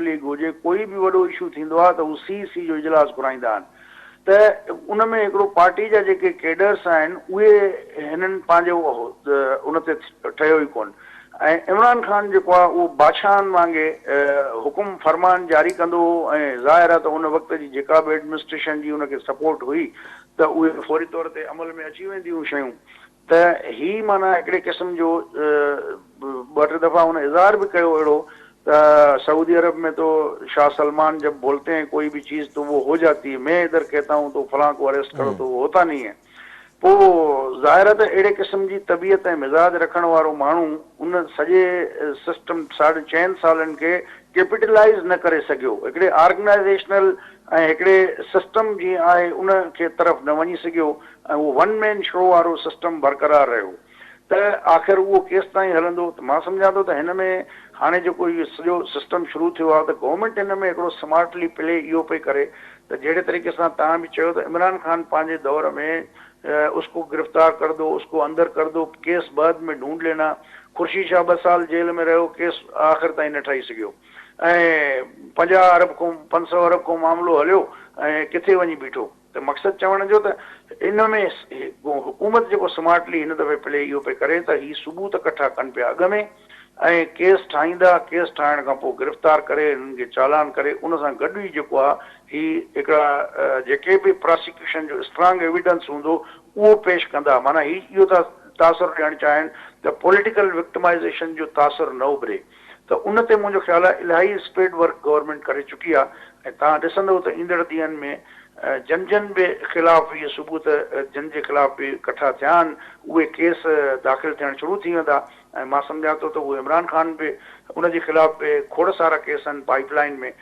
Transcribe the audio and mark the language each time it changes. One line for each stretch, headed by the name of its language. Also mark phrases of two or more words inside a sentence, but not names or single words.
Sindhi: लीग हुजे, कोई बि वॾो इशू थींदो आहे त हू CEC जो इजलास घुराईंदा आहिनि त उन में हिकिड़ो पार्टी जा जेके केडर्स आहिनि उहे हिननि पंहिंजो उन ते ठहियो ई कोन ऐं इमरान ख़ान जेको आहे उहो बादशाहनि वांगुरु हुकुम फरमान जारी कंदो हो ऐं ज़ाहिर आहे त उन वक़्त जी जेका बि एडमिनिस्ट्रेशन जी उनखे सपोर्ट हुई त उहे फौरी तौर ते अमल में अची वेंदियूं शयूं। त ही माना हिकिड़े क़िस्म जो 2-3 दफ़ा हुन इज़हार बि कयो अहिड़ो त सऊदी अरब में
Urdu: تو شاہ سلمان جب بولتے ہیں کوئی بھی چیز تو وہ ہو جاتی ہے، میں ادھر کہتا ہوں تو فلاں کو اریسٹ کرو تو وہ ہوتا نہیں ہے.
Sindhi: पोइ ज़ाहिर आहे त अहिड़े क़िस्म जी तबियत ऐं मिज़ाज रखण वारो माण्हू उन सॼे सिस्टम 4.5 सालनि खे कैपिटलाइज़ न करे सघियो, हिकिड़े ऑर्गेनाइज़ेशनल ऐं हिकिड़े सिस्टम जीअं आहे उन खे तरफ़ न वञी सघियो ऐं उहो
English: one man show
Sindhi: वारो सिस्टम बरक़रार रहियो त आख़िर उहो केसि ताईं हलंदो। त मां सम्झां थो त हिन में हाणे जेको इहो सॼो सिस्टम शुरू थियो आहे त गवर्नमेंट हिन में हिकिड़ो
English: smartly play
Sindhi: इहो पई करे त जहिड़े तरीक़े सां तव्हां बि चयो त इमरान ख़ान पंहिंजे दौर में
Urdu: اس کو گرفتار کر دو، اس کو اندر کر دو، کیس بعد میں ڈھونڈ لینا.
Sindhi: खुर्शीद शाह 2 साल जेल में रहियो, केस आख़िर ताईं न ठही सघियो ऐं 50 अरब को 500 अरब को मामिलो हलियो ऐं किथे वञी बीठो। त मक़सदु चवण जो त इन में हुकूमत जेको स्मार्टली हिन दफ़े प्ले इहो पई करे त ही सबूत इकट्ठा कनि पिया अॻ में ऐं केस ठाहींदा, केस ठाहिण खां पोइ गिरफ़्तार करे हिननि खे चालान करे उन सां गॾु ई जेको आहे ही हिकिड़ा जेके बि प्रोसिक्यूशन जो
English: strong evidence
Sindhi: हूंदो उहो पेश कंदा। माना ही इहो था तासुर ॾियणु चाहिनि त
English: political victimization
Sindhi: जो तासुर न उभिरे। त उन ते मुंहिंजो ख़्यालु आहे इलाही
English: spade work
Sindhi: गवर्नमेंट करे चुकी आहे ऐं तव्हां ॾिसंदव त ईंदड़ ॾींहंनि में जन बि ख़िलाफ़ इहे सबूत जन जे ख़िलाफ़ बि इकट्ठा थिया आहिनि, उहे केस दाख़िल थियणु शुरू थी वेंदा ऐं मां सम्झां थो त उहे इमरान ख़ान बि उनजे ख़िलाफ़ बि खोड़ सारा केस आहिनि पाइपलाइन में।